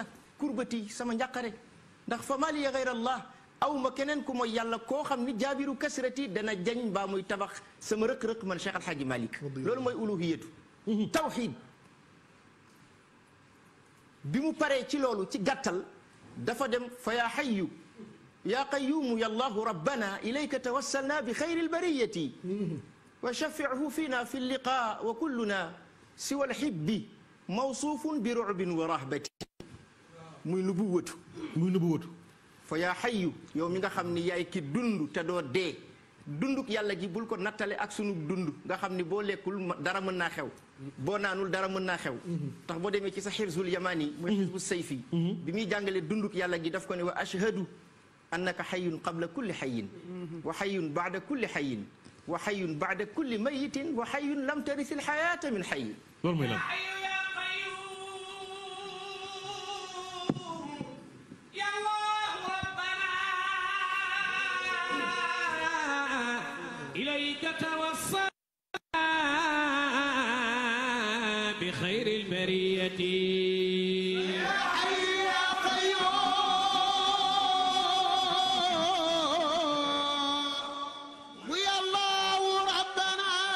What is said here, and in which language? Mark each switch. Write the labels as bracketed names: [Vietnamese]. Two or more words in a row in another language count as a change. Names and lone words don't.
[Wolof] kurbati sama njàqare ndax [Arabic] فما لي غير الله [Wolof] aw ma keneen ku mooy yàlla koo xam ni [Arabic] جابر كسرتي [Wolof] dana jañ mbaa muy tabax sama rëq-rëq man Cheikh Al Hadji Malick loolu mooy [Arabic] ألوهية التوحيد [Wolof] bi mu [Arabic] paree ci loolu ci gàttal dafa dem fa يا حي يا قيوم يا الله ربنا إليك توسلنا بخير البرية وشافعه فينا في اللقا وكلنا سوى الحب موصوف برعب ورهبة [Wolof] muy nubuwatu [Arabic] فيا حي [Wolof] yow mi nga xam ni yaay ki dund te doo dee dunduk yàlla gi bul ko nattale ak sunu dund nga xam ni boo lekkul dara mën naa xew boo naanul dara mën naa xew tax boo demee ci sa [Arabic] حرز اليماني [Wolof] muy [Arabic] حزب السيف [Wolof] bi muy jàngalee dunduk yàlla gi daf ko ne [Arabic] وأشهد أنك حي قبل كل حي وحي بعد كل حي وحي بعد كل ميت وحي لم ترث الحياة من حي [Wolof] loolu mooy lan [Arabic] إليك توصلنا بخير البرية يا حي يا قيوم يا الله ربنا